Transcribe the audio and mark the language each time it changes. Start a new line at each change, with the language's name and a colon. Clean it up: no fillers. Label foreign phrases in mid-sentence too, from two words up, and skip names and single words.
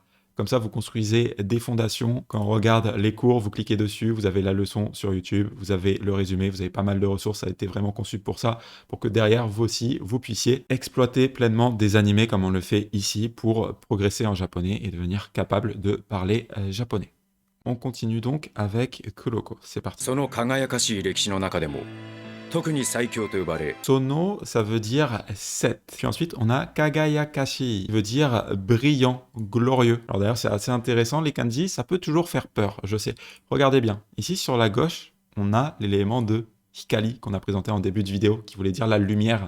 French: Comme ça, vous construisez des fondations. Quand on regarde les cours, vous cliquez dessus, vous avez la leçon sur YouTube, vous avez le résumé, vous avez pas mal de ressources. Ça a été vraiment conçu pour ça, pour que derrière, vous aussi, vous puissiez exploiter pleinement des animés comme on le fait ici pour progresser en japonais et devenir capable de parler japonais. On continue donc avec Kuroko. C'est parti.
Japanese: その輝かしい歴史の中でも特に最強と呼ばれ
French: Sono, ça veut dire 7. Puis ensuite, on a Kagayakashi, qui veut dire brillant, glorieux. Alors d'ailleurs, c'est assez intéressant, les kanji, ça peut toujours faire peur, je sais. Regardez bien. Ici, sur la gauche, on a l'élément de Hikari qu'on a présenté en début de vidéo, qui voulait dire la lumière.